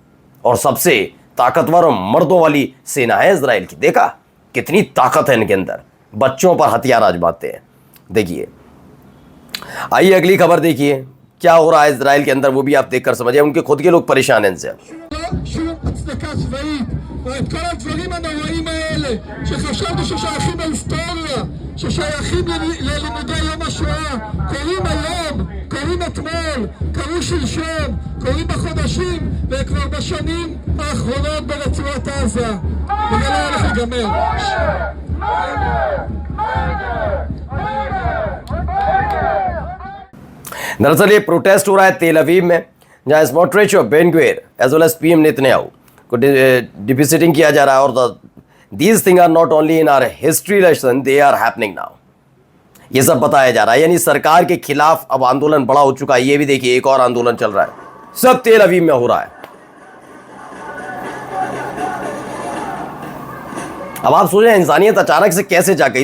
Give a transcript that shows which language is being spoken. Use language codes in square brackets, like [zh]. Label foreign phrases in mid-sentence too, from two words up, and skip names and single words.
[hi] और सबसे ताकतवर और मर्दों वाली सेना है इजराइल की। देखा कितनी ताकत है इनके अंदर, बच्चों पर हथियार आजमाते हैं। देखिए, आइए अगली खबर देखिए क्या हो रहा है इजराइल के अंदर, वो भी आप देखकर समझिए। उनके खुद के लोग परेशान हैं इनसे। [he] ואת כל הדברים הנוראים האלה שחשבנו ששייכים להיסטוריה, ששייכים ללימודי יום השואה, קוראים היום, קוראים אתמול, קראו שלשום, קוראים בחודשים וכבר בשנים האחרונות ברצועת עזה. וזה לא הולך להיגמר. [hi] दरअसल ये प्रोटेस्ट हो रहा है तेल अवीव में, जहां स्मोट्रिच और बेन ग्विर [en] as well as [hi] PM नेतन्याहू को डिफिसिटिंग किया जा रहा है। [en] और these thing are not only in our history lesson, they are happening now. [hi] ये सब बताया जा रहा है। यानी सरकार के खिलाफ अब आंदोलन बड़ा हो चुका है। ये भी देखिए एक और आंदोलन चल रहा है, सब तेल अवीव में हो रहा है। अब आप सोचें इंसानियत अचानक से कैसे जा गई?